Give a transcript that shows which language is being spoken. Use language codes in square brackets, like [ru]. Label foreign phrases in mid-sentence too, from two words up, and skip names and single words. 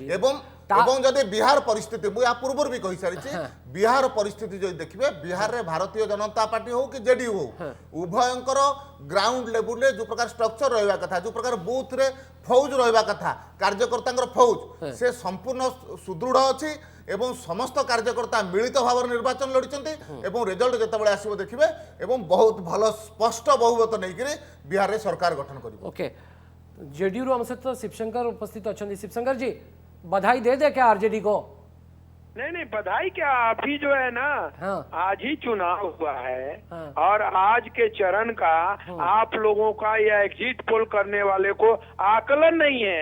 [or] ଏବଂ ଯଦି ବିହାର ପରିସ୍ଥିତି ମୁଁ ୟା ପୂର୍ବରୁ ବି କହିସାରିଛି ବିହାର ପରିସ୍ଥିତି ଯଦି ଦେଖିବେ ବିହାରରେ ଭାରତୀୟ ଜନତା ପାର୍ଟି ହଉ କି ଜେଡିୟୁ ହଉ ଉଭୟଙ୍କର ଗ୍ରାଉଣ୍ଡ ଲେବୁଲରେ ଯୋଉ ପ୍ରକାର ଷ୍ଟ୍ରକ୍ଚର ରହିବା କଥା ଯୋଉ ପ୍ରକାର ବୁଥରେ ଫୌଜ ରହିବା କଥା କାର୍ଯ୍ୟକର୍ତ୍ତାଙ୍କର ଫୌଜ ସେ ସମ୍ପୂର୍ଣ୍ଣ ସୁଦୃଢ ଅଛି ଏବଂ ସମସ୍ତ କାର୍ଯ୍ୟକର୍ତ୍ତା ମିଳିତ ଭାବରେ ନିର୍ବାଚନ ଲଢିଛନ୍ତି ଏବଂ ରେଜଲ୍ଟ ଯେତେବେଳେ ଆସିବ ଦେଖିବେ ଏବଂ ବହୁତ ଭଲ ସ୍ପଷ୍ଟ ବହୁମତ ନେଇକିରି ବିହାରରେ ସରକାର ଗଠନ କରିବ [hi] ओके जेडीयू रो हम सहित शिवशंकर उपस्थित अच्छा शिवशंकर जी बधाई दे दे क्या आरजेडी को नहीं बधाई क्या अभी जो है ना हाँ। आज ही चुनाव हुआ है हाँ। और आज के चरण का आप लोगों का या एग्जिट पोल करने वाले को आकलन नहीं है